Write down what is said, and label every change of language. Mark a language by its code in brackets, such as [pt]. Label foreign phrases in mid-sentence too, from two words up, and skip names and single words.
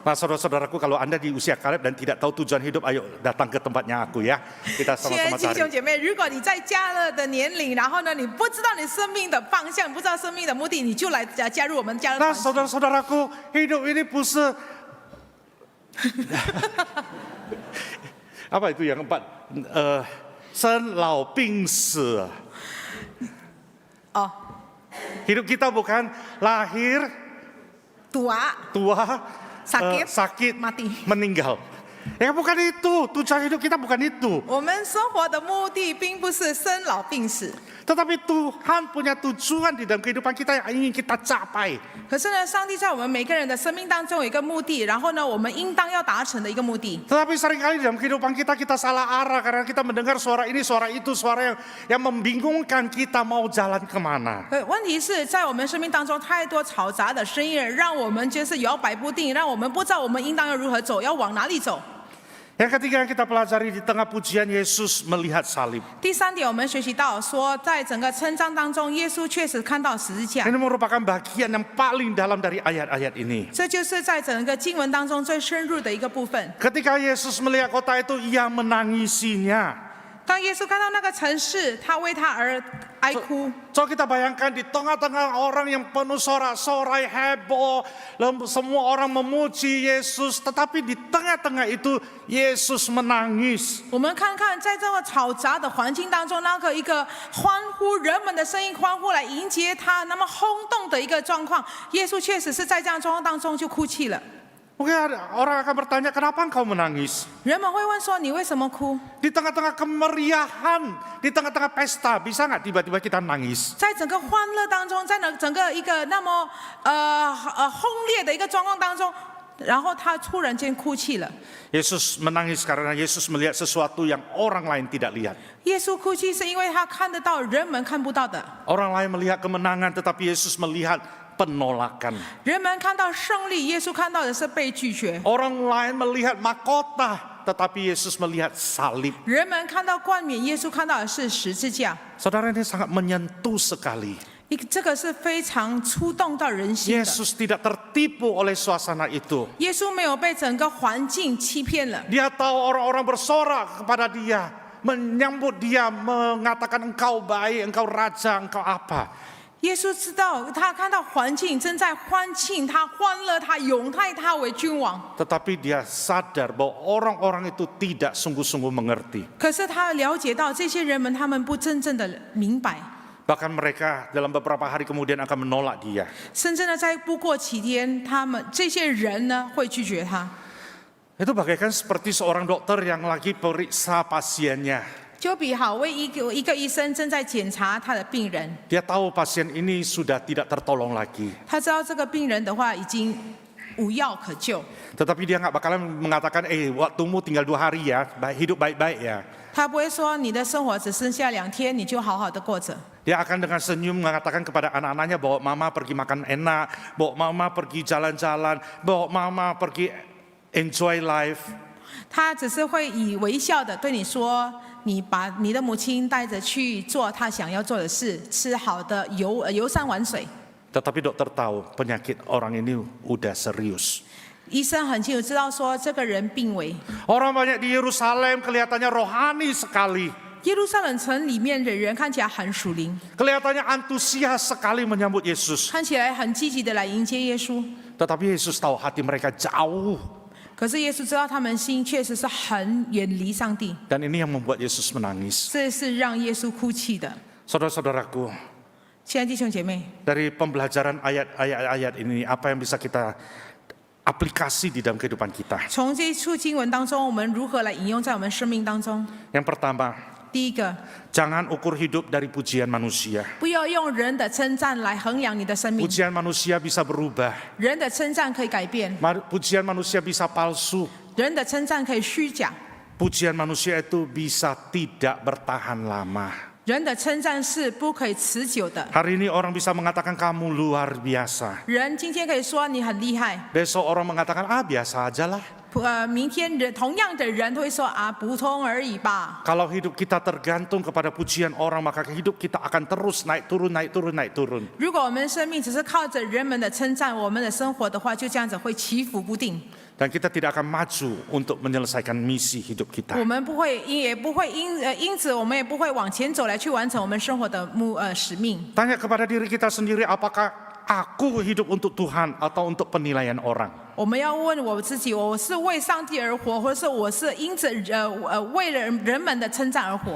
[id] Nah saudara-saudaraku, kalau Anda di usia Kaleb dan tidak tahu tujuan hidup, ayo datang ke tempatnya aku ya. Kita [zh] 亲爱 [id] sama-sama [zh] 的弟兄 [id] cari. [zh] 姐妹，如果你在迦勒的年龄，然后呢，你不知道你生命的方向，不知道生命的目的，你就来加入我们迦勒 [id] Nah [zh] 团体。 [id] saudara-saudaraku, hidup ini puser. Apa itu yang keempat? [zh] 生老病死. 哦， [id] Hidup kita bukan lahir, tua, tua, sakit, sakit, mati. meninggal. Ya bukan itu, tujuan hidup kita bukan itu. [zh] 我们生活的目的并不是生老病死， [id] Tetapi Tuhan punya tujuan di dalam kehidupan kita yang ingin kita capai. [zh] 可是呢，上帝在我们每个人的生命当中有一个目的，然后呢，我们应当要达成的一个目的。 [id] Tetapi seringkali dalam kehidupan kita salah arah karena kita mendengar suara ini, suara itu, suara yang membingungkan kita mau jalan kemana. [zh] 问题是在我们生命当中太多嘈杂的声音，让我们就是摇摆不定，让我们不知道我们应当要如何走，要往哪里走。 [id] Yang ketiga yang kita pelajari di tengah pujian Yesus melihat salib. [zh] 第三点，我们学习到说，在整个称赞当中，耶稣确实看到十字架， [id] Ini merupakan bagian yang paling dalam dari ayat-ayat ini. [zh] 这就是在整个经文当中最深入的一个部分。 [id] Ketika Yesus melihat kota itu, ia menangisinya. [zh] 当耶稣看到那个城市，他为他而哀哭。 [id] Coba kita bayangkan di tengah-tengah orang yang penuh sorak-sorai, heboh, semua orang memuji Yesus, tetapi di tengah-tengah itu Yesus menangis. [zh] 我们看看，在这个嘈杂的环境当中，那个一个欢呼，人们的声音欢呼来迎接他，那么轰动的一个状况，耶稣确实是在这样状况当中就哭泣了。 [id] Mungkin ada orang akan bertanya, kenapa engkau menangis? [zh] 人们会问说：“你为什么哭 [id] Di tengah-tengah kemeriahan, di tengah-tengah pesta, bisa nggak tiba-tiba kita nangis?？” [zh] 在整个欢乐当中，在整个一个那么轰烈的一个状况当中，然后他突然间哭泣了。 [id] Yesus menangis karena Yesus melihat sesuatu yang orang lain tidak lihat. [zh] 耶稣哭泣是因为他看得到人们看不到的， [id] Orang lain melihat kemenangan, tetapi Yesus melihat penolakan. [zh] 人们看到胜利，耶稣看到的是被拒绝； [id] Orang lain melihat mahkota, tetapi Yesus melihat salib. [zh] 人们看到冠冕，耶稣看到的是十字架。 [id] Saudara, ini sangat menyentuh sekali. [zh] 这个是非常触动到人心的。 [id] Yesus tidak tertipu oleh suasana itu. [zh] 耶稣没有被整个环境欺骗了， [id] Dia tahu orang-orang bersorak kepada dia, menyambut dia, mengatakan engkau baik, engkau raja, engkau apa. [zh] 耶稣知道，他看到环境正在欢庆他、欢乐他、拥戴他为君王。 [id] Tetapi dia sadar bahwa orang-orang itu tidak sungguh-sungguh mengerti. [zh] 可是他了解到这些人们，他们不真正的明白， [id] Bahkan mereka dalam beberapa hari kemudian akan menolak dia. [zh] 甚至呢，在不过几天，他们这些人呢会拒绝他。 [id] Itu bagaikan seperti seorang dokter yang lagi periksa pasiennya. [zh] 就比好为一个医生正在检查他的病人， [id] Dia tahu pasien ini sudah tidak tertolong lagi. [zh] 他知道这个病人的话已经无药可救， [id] Tetapi dia nggak bakalan mengatakan, waktumu tinggal 2 hari ya, hidup baik-baik ya. [zh] 他不会说你的生活只剩下2天，你就好好的过着。 [id] Dia akan dengan senyum mengatakan kepada anak-anaknya bahwa mama pergi makan enak, bawa mama pergi jalan-jalan, bawa mama pergi [en] enjoy life. [zh] 他只是会以微笑的对你说，你把你的母亲带着去做她想要做的事，吃好的游山玩水。 [id] Tetapi dokter tahu penyakit orang ini udah serius. [zh] 医生很清楚知道说这个人病危。 [id] Orang banyak di Yerusalem kelihatannya rohani sekali. [zh] 耶路撒冷城里面的人看起来很属灵， [id] Kelihatannya antusias sekali menyambut Yesus. [zh] 看起来很积极的来迎接耶稣。 [id] Tetapi Yesus tahu hati mereka jauh. [zh] 可是耶稣知道他们心确实是很远离上帝， [id] Dan ini yang membuat Yesus menangis. [zh] 这是让耶稣哭泣的。 [id] Saudara-saudaraku, [zh] 亲爱的弟兄姐妹， [id] dari pembelajaran ayat-ayat ini, apa yang bisa kita aplikasi di dalam kehidupan kita? [zh] 从这一处经文当中，我们如何来引用在我们生命当中？ [id] Yang pertama, [zh] 第一个， [id] jangan ukur hidup dari pujian manusia. [zh] 不要用人的称赞来衡量你的生命， [id] Pujian manusia bisa berubah. [zh] 人的称赞可以改变， [id] Pujian manusia bisa palsu. [zh] 人的称赞可以虚假， [id] Pujian manusia itu bisa tidak bertahan lama. [zh] 人的称赞是不可以持久的。 [id] Hari ini orang bisa mengatakan kamu luar biasa. [zh] 人今天可以说你很厉害， [id] Besok orang mengatakan biasa aja lah. [zh] 明天人同样的人都会说啊，普通而已吧。 [id] Kalau hidup kita tergantung kepada pujian orang, maka hidup kita akan terus naik turun, naik turun, naik turun. [zh] 如果我们生命只是靠着人们的称赞，我们的生活的话，就这样子会起伏不定。 [id] Dan kita tidak akan maju untuk menyelesaikan misi hidup [zh] 我 [id] kita. [zh] 们不会也不会因此我们也不会往前走来去完成我们生活的使命。 [id] Tanya kepada diri kita sendiri, apakah aku hidup untuk Tuhan atau untuk penilaian orang? [zh] 我们要问我自己，我是为上帝而活，或是我是因着为了人们的称赞而活？